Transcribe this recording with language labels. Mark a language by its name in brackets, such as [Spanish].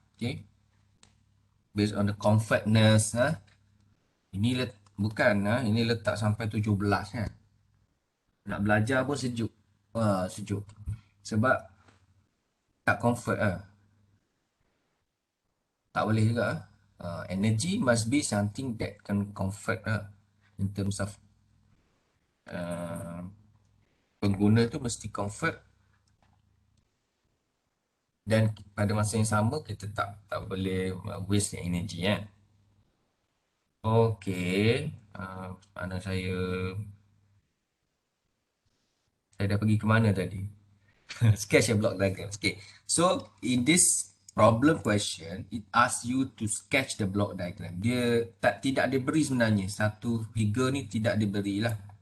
[English] Okay, based on the comfortness. [Malay] Ini ini letak sampai 17 kan. Nak belajar pun sejuk. Sejuk. Sebab tak comfort tak boleh juga. [English] Energy must be something that can comfort in terms of [Malay] pengguna tu mesti comfort, dan pada masa yang sama kita tak boleh waste energy kan. Okey, mana saya dah pergi ke mana tadi? [English] Sketch a block diagram. Okay, so in this problem question, it asks you to sketch the block diagram. [Malay] Dia tidak diberi sebenarnya, satu figure ni tidak diberi lah.